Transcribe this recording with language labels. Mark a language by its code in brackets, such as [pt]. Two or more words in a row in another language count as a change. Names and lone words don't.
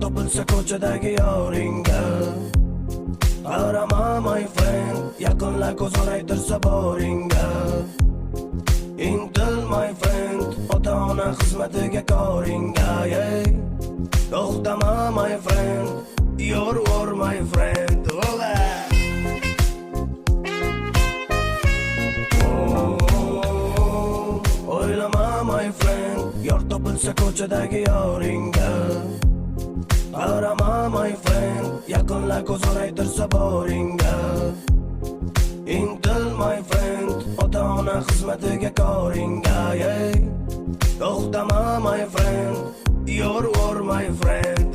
[uz] bo'lsa ko'chadagi yoringga qarama [en] my friend, [uz] yaqinla ko'z oraytirsa boringga intil [en] my friend, [uz] ota-ona xizmatiga koringga to'xtama [en] my friend, your war my friend. [uz] O'ylama [en] my friend, [uz] yor topilsa ko'chadagi yoringga qarama [en] my friend, [uz] yaqinla ko'z oraytirsa boringga intil [en] my friend, [uz] ota-ona xizmatiga koringga to'xtama [en] my friend, your war my friend.